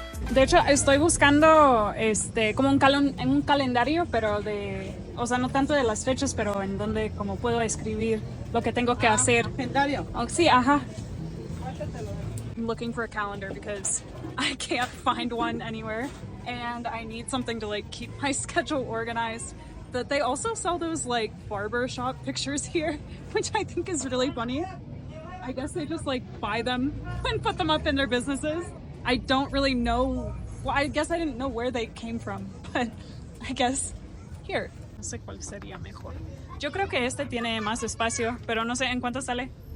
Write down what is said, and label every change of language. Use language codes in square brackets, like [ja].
[es] De hecho, estoy buscando como un calendario, pero o sea, no tanto de las fechas, pero en donde como puedo escribir lo que tengo que hacer. ¿Calendario? Oh, sí, ajá. [en] I'm looking for a calendar because I can't find one anywhere, and I need something to like keep my schedule organized. That they also sell those like barber shop pictures here, which I think is really funny. I guess they just like buy them and put them up in their businesses. I don't really know, well, I guess I didn't know where they came from, but I guess here. [es] No sé cuál sería mejor. Yo creo que este tiene más espacio, pero no sé en cuánto sale.